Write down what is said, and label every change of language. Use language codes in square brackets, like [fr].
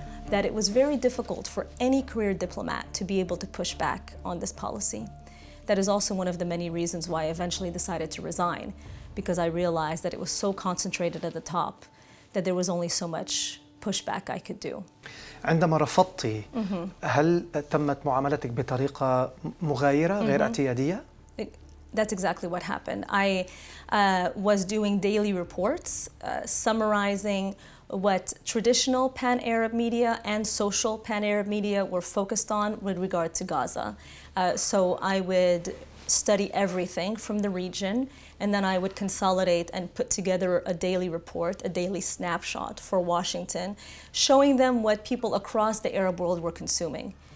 [en] That it was very difficult for any career diplomat to be able to push back on this policy. That is also one of the many reasons why I eventually decided to resign, because I realized that it was so concentrated at the top that there was only so much pushback I could do. [ar] عندما رفضتي هل تمت معاملتك بطريقة مغايرة غير اعتيادية؟ [en] That's exactly what happened. I was doing daily reports summarizing what traditional pan-Arab media and social pan-Arab media were focused on with regard to Gaza. So I would study everything from the region, and then I would consolidate and put together a daily report, a daily snapshot for Washington, showing them what people across the Arab world were consuming.